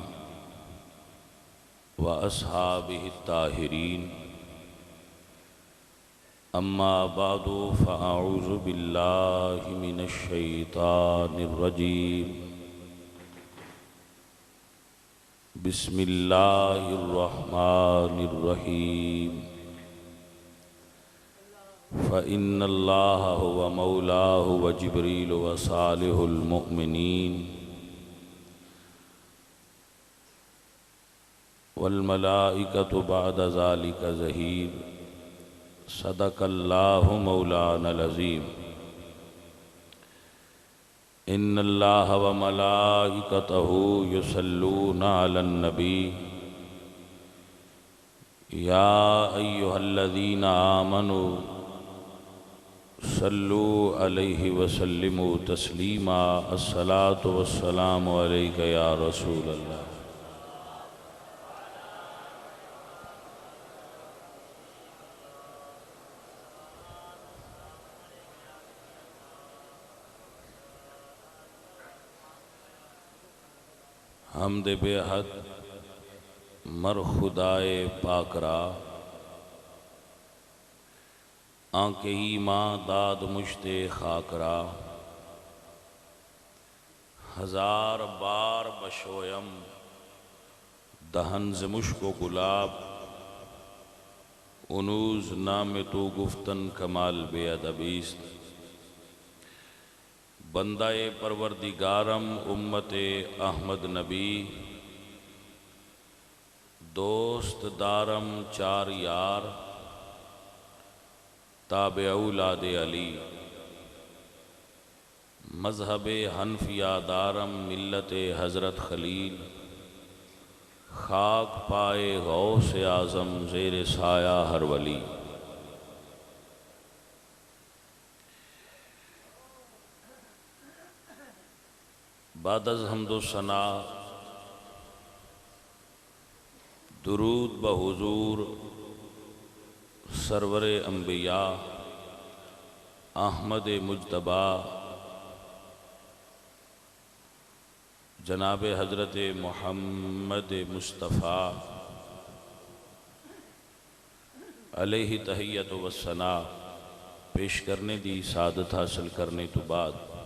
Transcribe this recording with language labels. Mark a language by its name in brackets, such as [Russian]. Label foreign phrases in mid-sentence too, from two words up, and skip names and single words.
[Arabic] واصحابہ الطاہرین اما بعد فاعوذ باللہ من الشیطان الرجیم بسم اللہ الرحمن الرحیم فإن اللہ هو مولاہ وجبریل وصالح المؤمنین والملائکۃ بعد ذلک ظہیر صدق اللہ مولانا العظیم ان اللہ وملائکتہ یصلون علی النبی یا ایہا الذین آمنوا صلوا علیہ وسلموا تسلیما الصلاۃ والسلام علیک یا رسول اللہ [Persian] حمد بے حد مر خدائے پاک را آنکھ ایماں داد مشت خاک را ہزار بار بشویم دہن ز مشک و گلاب انوز نام تو گفتن کمال بے ادبیست بندہ پروردگارم امت احمد نبی دوست دارم چار یار تابع اولاد علی مذہب حنفیہ دارم ملت حضرت خلیل خاک پائے غوث اعظم زیر سایہ ہر ولی بعد از حمد و ثنا درود بحضور سرور انبیاء [Punjabi] احمد مجتبی جناب حضرت محمد مصطفیٰ علیہ تحیت و ثنا پیش کرنے دی سعادت حاصل کرنے تو بعد